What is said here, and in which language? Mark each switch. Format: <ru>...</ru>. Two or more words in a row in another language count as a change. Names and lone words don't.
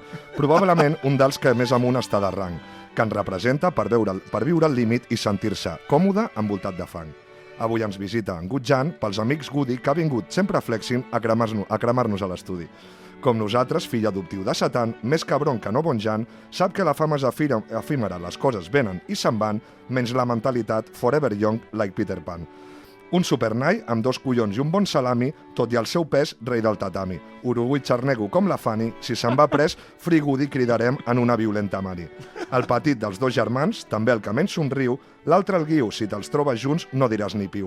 <ca>Probablement un dels que més amunt està de rang, que ens representa per viure al límit i sentir-se còmode envoltat de fang. Avui ens visita en Gutjan pels amics Goody, que ha vingut sempre flexing a cremar-nos a l'estudi. Com nosaltres, fill adoptiu de Satan, més cabron que no bon Jan, sap que la fama és efímera, les coses venen i se'n van, menys la mentalitat</ca> <en>forever young like</en> <ca>Peter Pan. Un supernai amb dos collons i un bon salami, tot i el seu pes, rei del tatami. Uruguai xarnego com la Fanny, si se'n va pres, Free Goody cridarem en una violenta mani. El petit dels dos germans, també el que menys somriu, l'altre el guiu, si te'ls trobes junts no diràs ni piu.</ca>